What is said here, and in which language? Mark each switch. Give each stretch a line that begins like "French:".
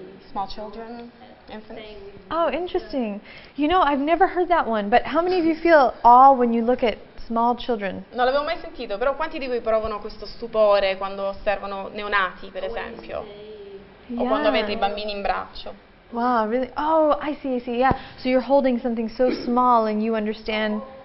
English: Small children, infants. Oh, interesting. You know, I've never heard that one, but how many of you feel awe when you look at small children?
Italian: Non l'avevo mai sentito, però quanti di voi provano questo stupore quando osservano neonati, per esempio? O quando avete i bambini in braccio?
English: Wow, really? Oh, I see, yeah. So you're holding something so small and you understand.